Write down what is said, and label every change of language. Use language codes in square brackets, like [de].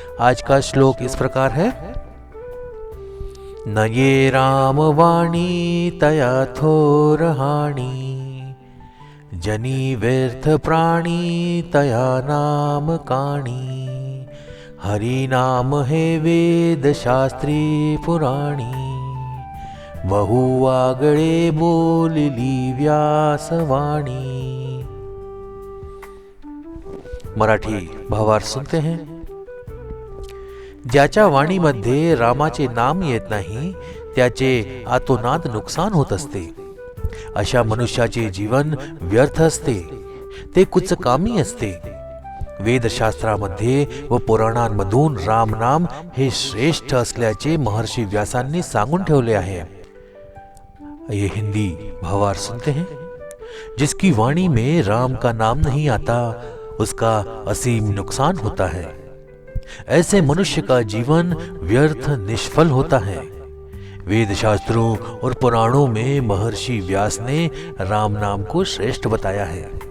[mr] आज का श्लोक इस प्रकार है। न ये राम वाणी तया थोरहाणी, जनी व्यर्थ प्राणी तया नाम काणी, हरि नाम है वेद शास्त्री पुराणी, बहु आगळे बोलली व्यासवाणी। [hi] मराठी भावार्थ सुनते हैं। [mr] ज्याच्या वाणीमध्ये रामाचे नाम येत नाही त्याचे आतोनात नुकसान होत असते। अशा मनुष्याचे जीवन व्यर्थ असते, ते कुचकामी असते। वेदशास्त्रामध्ये व पुराणांमधून राम नाम हे श्रेष्ठ असल्याचे महर्षी व्यासांनी सांगून ठेवले आहे। [hi] ये हिंदी भावार्थ सुनते हैं। जिसकी वाणी में राम का नाम नहीं आता उसका असीम नुकसान होता है। ऐसे मनुष्य का जीवन व्यर्थ निष्फल होता है। वेद शास्त्रों और पुराणों में महर्षि व्यास ने राम नाम को श्रेष्ठ बताया है।